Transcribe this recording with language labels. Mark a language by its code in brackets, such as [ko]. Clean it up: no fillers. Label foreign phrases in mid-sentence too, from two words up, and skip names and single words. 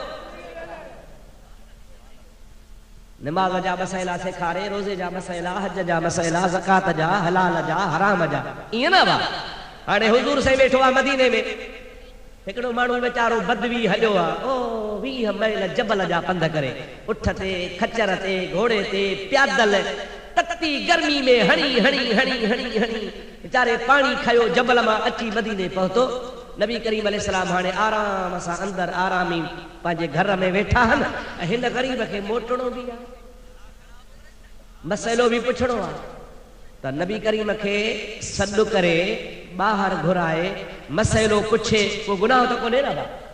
[sd] नमाज़ जा मसइला सेखारे, रोज़े जा मसइला, हज जा मसइला, ज़कात जा, हलाल जा, हराम जा, ईअं न वा। हाणे हुज़ूर साईं वेठो आहे मदीने में, हिकिड़ो माण्हू वेचारो बदवी हलियो आहे, ओ 20 मैल जबल जा पंध करे, उठ ते खच्चर ते घोड़े ते प्यादल तकती गर्मी में हणी हणी हणी हणी हणी बेचारे पानी खयो, जबल मां अची मदीने पहुतो। नबी करीम अलैहिस्सलाम हाणे आराम सां अंदर आरामी पंहिंजे घर में वेठा आहिनि ऐं हिन ग़रीब खे मोटणो बि आहे, मसइलो बि पुछणो आहे। त नबी करीम खे सॾु करे ॿाहिरि घुराए मसइलो पुछे, को गुनाह त कोन्हे न बा।